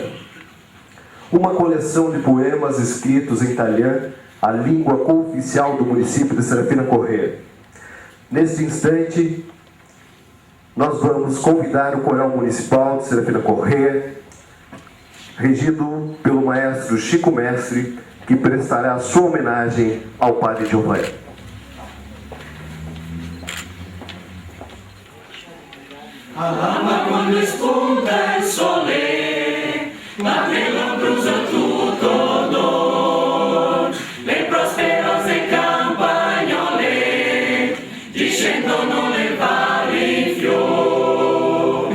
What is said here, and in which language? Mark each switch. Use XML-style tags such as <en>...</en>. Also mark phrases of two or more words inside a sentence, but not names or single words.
<pt>Uma coleção de poemas escritos em italiano, a língua cooficial do município de Serafina Corrêa. Neste instante, nós vamos convidar o Coral Municipal de Serafina Corrêa, regido pelo maestro Chico Mestre, que prestará a sua homenagem ao padre Giovanni.</pt> <it>All'alba quando spunta il sole, la nell'ombruso tutto odor, le prosperose campagnole discendono le valli in fior.</it>